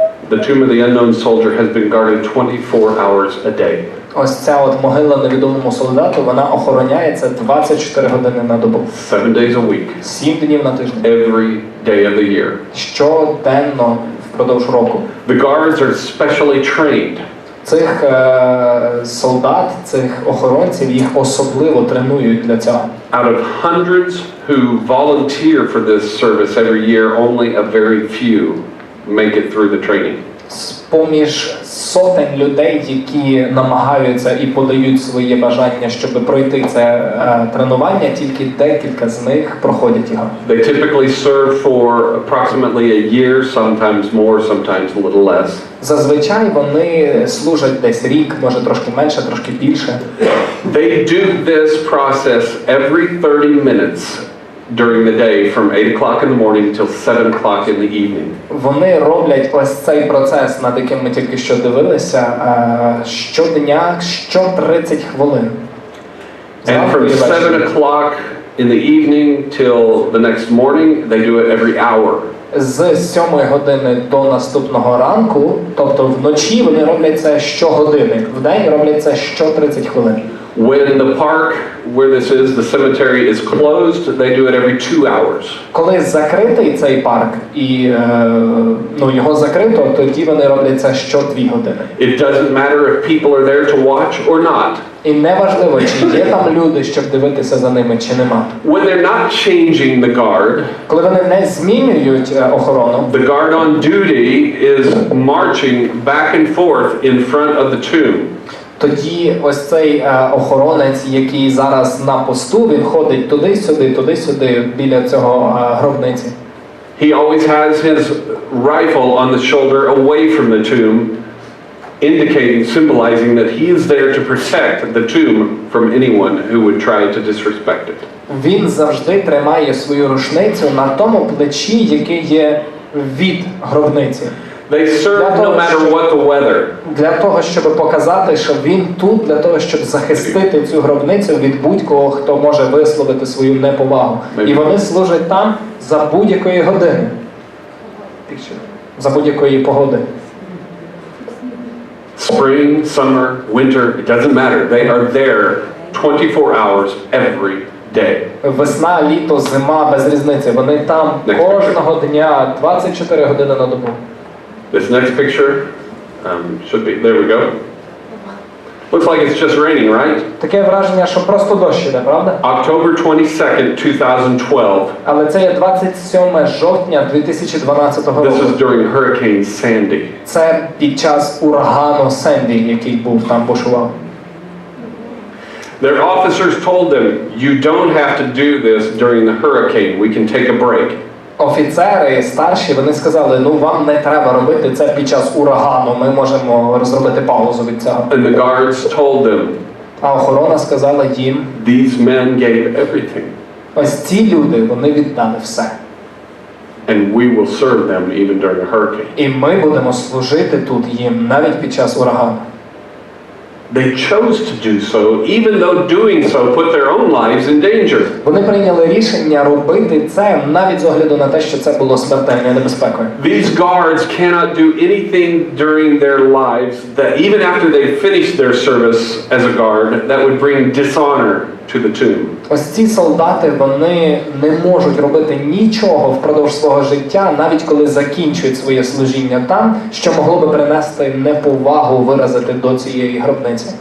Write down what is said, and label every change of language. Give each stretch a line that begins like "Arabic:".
English: The tomb of the unknown soldier has been guarded 24 hours a day.
Ukrainian: Ось ця от могила невідомому солдату, вона охороняється 24 години на добу.
English: 7 days a week.
Ukrainian: 7 днів на тиждень.
English: Every day of the year.
Ukrainian: Щоденно впродовж року.
English: The guards are specially trained.
Ukrainian: Цих солдат, цих охоронців, їх особливо тренують для цього.
English: Out of hundreds who volunteer for this service every year, only a very few make it through the training.
Ukrainian: З-поміж сотень людей, які намагаються і подають своє бажання, щоб пройти це тренування, тільки декілька з них проходять його.
English: They typically serve for approximately a year, sometimes more, sometimes a little less.
Ukrainian: Зазвичай вони служать десь рік, може трошки менше, трошки більше.
English: They do this process every 30 minutes during the day from 8 o'clock in the morning till 7 o'clock in the evening.
Ukrainian: Вони роблять ось цей процес, над яким ми тільки що дивилися, щодня, що 30 хвилин.
English: And from 7 o'clock in the evening till the next morning, they do it every hour.
Ukrainian: З 7 години до наступного ранку, тобто вночі вони роблять це щогодини, вдень роблять це що 30 хвилин.
English: When the park where this is, the cemetery is closed, they do it every 2 hours.
Ukrainian: Коли закритий цей парк і його закрито, тоді вони роблять це що 2 години.
English: It doesn't matter if people are there to watch or not.
Ukrainian: І неважливо, чи є там люди, щоб дивитися за ними, чи нема.
English: When they're not changing the guard,
Ukrainian: Коли вони не змінюють охорону,
English: the guard on duty is marching back and forth in front of the tomb.
Ukrainian: тоді ось цей охоронець, який зараз на посту, він ходить туди-сюди біля цього гробниці.
English: He always has his rifle on the shoulder away from the tomb, indicating, symbolizing that he is there to protect the tomb from anyone who would try to disrespect it.
Ukrainian: Він завжди тримає свою рушницю на тому плечі, яке є від гробниці.
English: They serve no matter what the weather.
Ukrainian: Для того, щоб показати, що він тут, для того, щоб захистити цю гробницю від будь-кого, хто може висловити свою неповагу. І вони служать там за будь-якої години. За будь-якої погоди.
English: Spring, summer, winter, it doesn't matter. They are there 24 hours every day.
Ukrainian: Весна, літо, зима, без різниці. Вони там кожного дня, 24 години на добу.
English: This next picture should be, there we go. Looks like it's just raining, right?
Ukrainian: Таке враження, що просто дощ іде, правда?
English: October 22nd, 2012.
Ukrainian: Але це є 27 жовтня 2012 року.
English: This is during Hurricane Sandy.
Ukrainian: Це під час урагану Сенді, який був там бушував.
English: Their officers told them, you don't have to do this during the hurricane. We can take a break.
Ukrainian: Офіцери старші, вони сказали, вам не треба робити це під час урагану, ми можемо розробити паузу від цього.
English: And the guards told them,
Ukrainian: а охорона сказала їм,
English: these men gave everything.
Ukrainian: Ось ці люди, вони віддали все.
English: And we will serve them even during a hurricane.
Ukrainian: І ми будемо служити тут їм навіть під час урагану.
English: They chose to do so, even though doing so put their own lives in danger.
Ukrainian: Вони прийняли рішення робити це навіть з огляду на те, що це було смертельною небезпекою.
English: These guards cannot do anything during their lives that even after they finish their service as a guard that would bring dishonor to the tomb.
Ukrainian: Ось ці солдати, вони не можуть робити нічого впродовж свого життя, навіть коли закінчують своє служіння там, що могло би принести неповагу виразити до цієї гробниці.